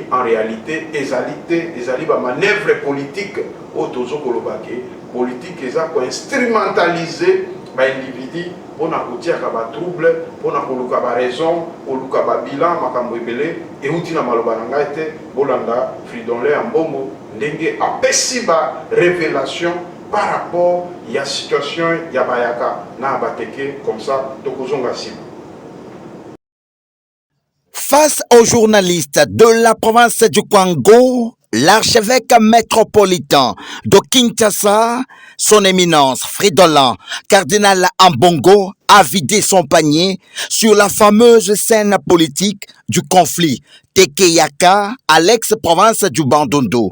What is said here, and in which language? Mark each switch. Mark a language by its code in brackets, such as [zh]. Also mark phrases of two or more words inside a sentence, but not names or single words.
[fr] en réalité [ln] ezali ba [fr] manœuvre politique [ln] otozo kolobake politique eza ko instrumentaliser ba individu pona kotia ka ba trouble pona koluka ba raison koluka ba bilan makambo ebele euti na maloba na ngai te bolanda Fridolin Ambongo ndenge apesi ba révélation [fr] par rapport à la situation [ln] ya bayaka na bateke [fr] comme ça [ln] tokozonga sima. [fr] Face aux journalistes de la province du Kwango, l'archevêque métropolitain de Kinshasa, son éminence Fridolin, cardinal Ambongo, a vidé son panier sur la fameuse scène politique du conflit Teke-Yaka à l'ex-province du Bandundu.